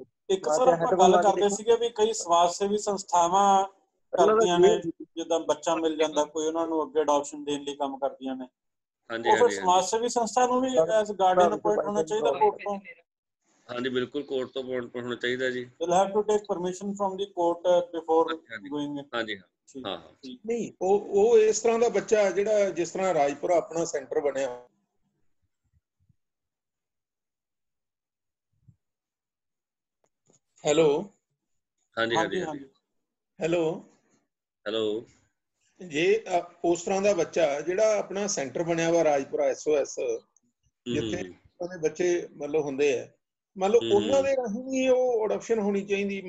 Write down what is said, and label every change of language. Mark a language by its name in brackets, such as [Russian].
[Punjabi] ਇੱਕ ਸਰ ਆਪਾਂ ਗੱਲ ਕਰਦੇ ਸੀਗੇ ਵੀ ਕਈ ਸਮਾਜ ਸੇਵੀ ਸੰਸਥਾਵਾਂ ਕਰਦੀਆਂ ਨੇ, ਜਿੱਦਾਂ ਬੱਚਾ ਮਿਲ ਜਾਂਦਾ ਕੋਈ, ਉਹਨਾਂ ਨੂੰ ਅੱਗੇ ਅਡਾਪਸ਼ਨ ਦੇਣ ਲਈ ਕੰਮ ਕਰਦੀਆਂ ਨੇ। ਉਹ ਫਿਰ ਸਮਾਜ ਸੇਵੀ ਸੰਸਥਾ ਨੂੰ ਵੀ ਐਸ ਗਾਰਡੀਅਨ ਅਪਾਇੰਟ ਹੋਣਾ ਚਾਹੀਦਾ ਕੋਰਟ ਤੋਂ? ਹਾਂਜੀ ਬਿਲਕੁਲ, ਕੋਰਟ ਤੋਂ ਅਪਾਇੰਟ ਹੋਣਾ ਚਾਹੀਦਾ ਜੀ। [English] They'll have to take permission from the court before going in. [Punjabi] ਹਾਂਜੀ ਹਾਂ। ਨਹੀਂ, ਉਹ ਇਸ ਤਰ੍ਹਾਂ ਦਾ ਬੱਚਾ ਜਿਹੜਾ, ਜਿਸ ਤਰ੍ਹਾਂ ਰਾਜਪੁਰਾ ਆਪਣਾ ਸੈਂਟਰ ਬਣਿਆ, ਹੈਲੋ ਹਾਂਜੀ, ਹੈਲੋ, ਜੇ ਉਸ ਤਰ੍ਹਾਂ ਦਾ ਬੱਚਾ ਜਿਹੜਾ ਆਪਣਾ ਸੈਂਟਰ ਬਣਿਆ ਵਾ ਰਾਜਪੁਰਾ SOS, ਜਿੱਥੇ ਉਹਦੇ ਬੱਚੇ ਮਤਲਬ ਹੁੰਦੇ ਆ, ਮਤਲਬ ਉਹਨਾਂ ਦੇ ਰਾਹੀਂ ਹੀ ਉਹ ਅਡਾਪਸ਼ਨ ਹੋਣੀ ਚਾਹੀਦੀ?